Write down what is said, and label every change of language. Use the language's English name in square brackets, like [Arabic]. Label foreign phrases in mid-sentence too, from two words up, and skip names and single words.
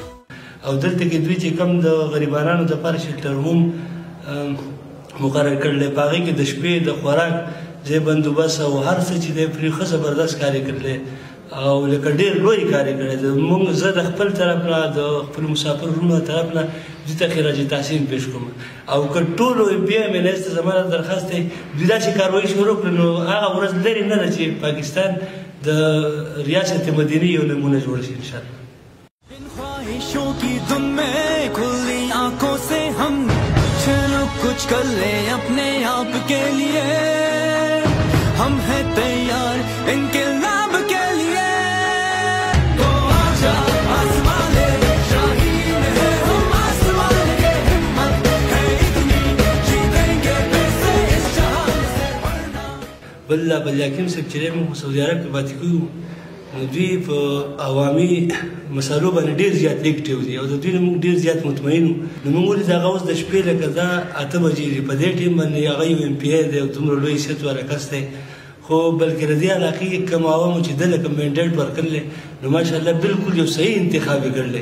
[Pashto] او دلته کې دوی چې کوم د غریبانو دپاره شلټر هم مقرر کړلی په هغې کې د شپې د خوراک ځای بندوبست او هر څه چې دی پرې ښه زبردست کار یې کړلی او لکه ډېر لوی کار یې کړی دی موږ زه د خپل طرف نه د خپلو مسافر وروڼو طرف نه دوی ته خراج تحسین پیش کوم او که ټولو بیا مینس ته زما درخواست دی دوی داسې کاروایي شروع کړي نو هغه ورځ لرې نه ده چې پاکستان د ریاست مدینه یو نمونه جوړ شي انشاءالله [Urdu] خواہشوں کی دھن میں کھلی آنکھوں سے ہم چلو کچھ کر لے اپنے آپ کے لیے ہم ہیں تیار انقلاب کے لیے تو آجا آسماں لے شاہین ہے ہم آسمان کے ہمت ہے اتنی جیتیں گے پھر سے اس جہان سے بڑھنا [Pashto] بل حکیم صاحب چې دی موږ سعودي عرب کې پاتې کړي نو دوی په عوامي مسالو باندې ډېر زیات اکټیو دي او د دوی نه موږ ډېر زیات مطمئن وو نو موږ ولید هغه اوس د شپې لکه دا 8 بجې دي په دې ټیم باندې هغه یو ایم پی ای دی او دومره لوی حیثیت والا کس دی خو بلکې د دې علاقې کې کوم عوامو چې ده لکه مینډیټ ورکړلی نو ماشاءالله بالکل یو صحیح انتخاب یې کړلی